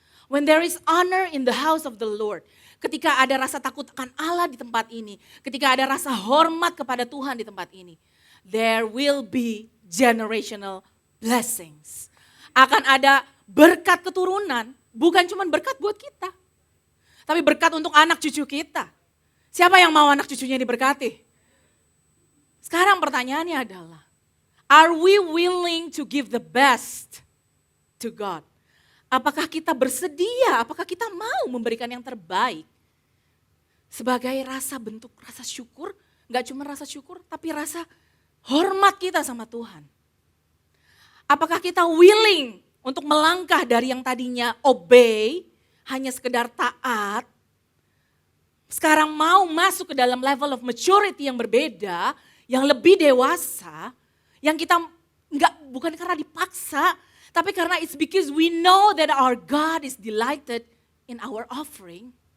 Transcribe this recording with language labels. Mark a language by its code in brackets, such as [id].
[en] When there is honor in the house of the Lord, [id] ketika ada rasa takut akan Allah di tempat ini, ketika ada rasa hormat kepada Tuhan di tempat ini, [en] there will be generational blessings. [id] Akan ada berkat keturunan, bukan cuma berkat buat kita, tapi berkat untuk anak cucu kita. Siapa yang mau anak cucunya diberkati? Sekarang pertanyaannya adalah, [en] Are we willing to give the best to God? [id] Apakah kita bersedia, apakah kita mau memberikan yang terbaik? Sebagai bentuk rasa syukur, gak cuma rasa syukur, tapi rasa hormat kita sama Tuhan. Apakah kita willing untuk melangkah dari yang tadinya obey, hanya sekedar taat, sekarang mau masuk ke dalam [en] level of maturity [id] yang berbeda, yang lebih dewasa, yang kita bukan karena dipaksa, tapi karena [en] it's because we know that our God is delighted in our offering.